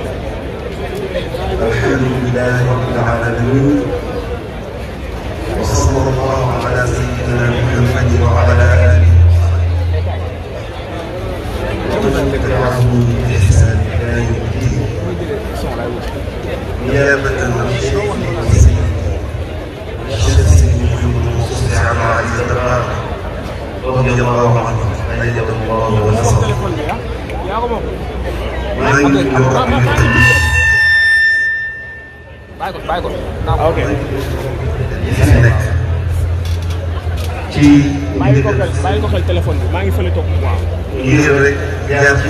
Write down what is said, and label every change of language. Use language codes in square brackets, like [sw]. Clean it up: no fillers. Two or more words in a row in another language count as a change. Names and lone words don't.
[ar] الحمد لله رب العالمين وصلى الله على سيدنا محمد وعلى آله ومن تبعهم بإحسان إلى يوم الدين نيابة عن الشيخ محمد المصطفى على عز الدار رضي الله عنه أيده الله ونصره [wo] maa ngi nuyu ci ngir rek jaar ci